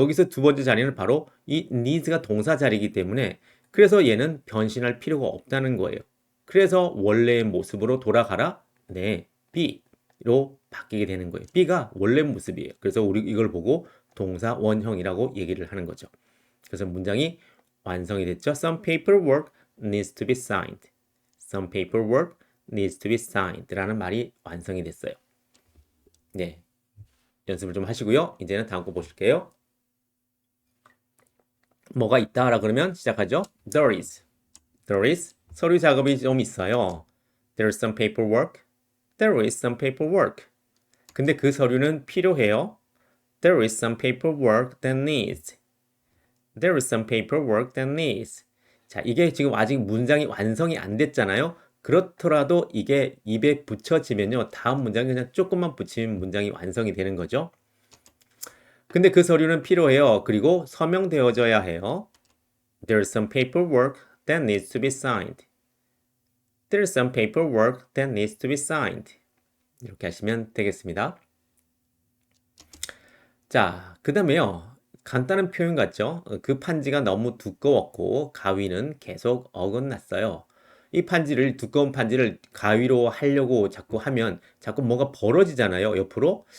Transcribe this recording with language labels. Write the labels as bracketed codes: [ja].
[ko] 여기서 두 번째 자리는 바로 이 needs가 동사 자리이기 때문에 그래서 얘는 변신할 필요가 없다는 거예요. 그래서 원래의 모습으로 돌아가라. 네, B로 바뀌게 되는 거예요. B가 원래 모습이에요. 그래서 우리 이걸 보고 동사 원형이라고 얘기를 하는 거죠. 그래서 문장이 완성이 됐죠. [en] Some paperwork needs to be signed. Some paperwork needs to be signed [ko] 라는 말이 완성이 됐어요. 네. 연습을 좀 하시고요. 이제는 다음 거 보실게요. 뭐가 있다라 그러면 시작하죠. [en] There is. There is. [ko] 서류 작업이 좀 있어요. [en] There's some paperwork. There is some paperwork. [ko] 근데 그 서류는 필요해요. [en] There is some paperwork that needs. There is some paperwork that needs. [ko] 자, 이게 지금 아직 문장이 완성이 안 됐잖아요. 그렇더라도 이게 입에 붙여지면요. 다음 문장에 그냥 조금만 붙이면 문장이 완성이 되는 거죠. 근데 그 서류는 필요해요. 그리고 서명되어져야 해요. [en] There's some paperwork that needs to be signed. There's some paperwork that needs to be signed. [ko] 이렇게 하시면 되겠습니다. 자, 그 다음에요. 간단한 표현 같죠? 그 판지가 너무 두꺼웠고 가위는 계속 어긋났어요. 이 판지를 두꺼운 판지를 가위로 하려고 자꾸 하면 자꾸 뭐가 벌어지잖아요. 옆으로.